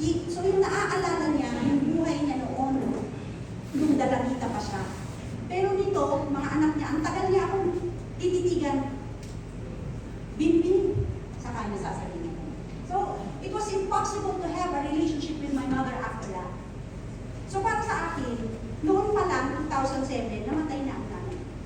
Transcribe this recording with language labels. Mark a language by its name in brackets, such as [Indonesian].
[Filipino] So yung naaalala niya, yung buhay niya noon, nung dalagita pa siya. Pero nito, mga anak niya, ang tagal niya akong tititigan. Bin-bin, saka niya sasabihin. [English] So, it was impossible to have a relationship with my mother after that. [Filipino] So para sa akin, noon pa lang, 2007, namatay na ang nanay.